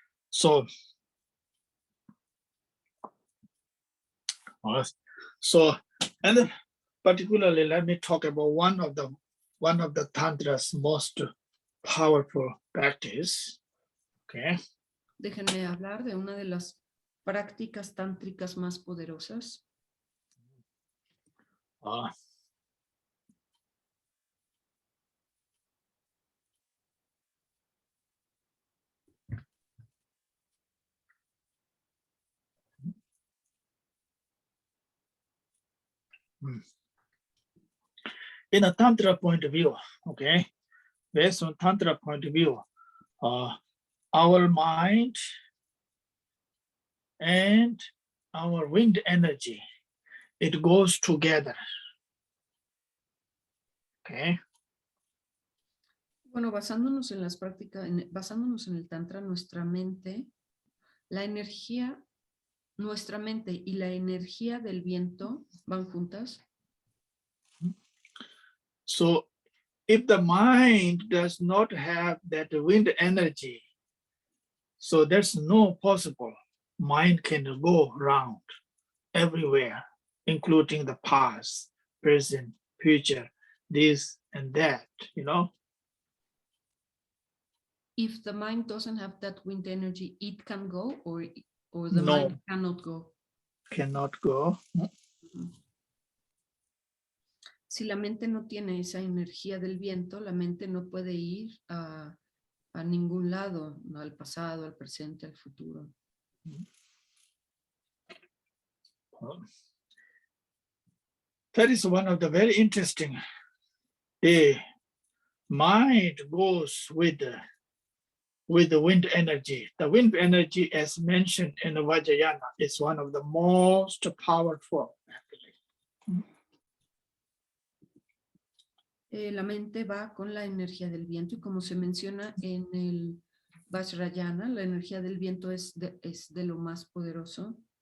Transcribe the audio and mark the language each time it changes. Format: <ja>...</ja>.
<en>So and particularly, let me talk about one of the tantra's most powerful practice. Okay.</en> <es>Déjenme hablar de una de las prácticas tántricas más poderosas.</es> <en>In a tantra point of view, okay, based on tantra point of view, our mind and our wind energy, it goes together. Okay.</en> <es>Bueno, basándonos en las prácticas, basándonos en el tantra, nuestra mente, la energía, nuestra mente y la energía del viento van juntas.</es> <en>So if the mind does not have that wind energy, so there's no possible mind can go around everywhere, including the past, present, future, this and that, you know. If the mind doesn't have that wind energy, it can go, or the No, mind cannot go. cannot go.</en> <es>Si la mente no tiene esa energía del viento, la mente no puede ir a ningún lado, no al pasado, al presente, al futuro.</es> <en>That is one of the very interesting. The mind goes with the wind energy. The wind energy, as mentioned in the Vajrayana, is one of the most powerful, actually.</en> <es>La mente va con la energía del viento y como se menciona en el Vajrayana, la energía del viento es de lo más poderoso.</es>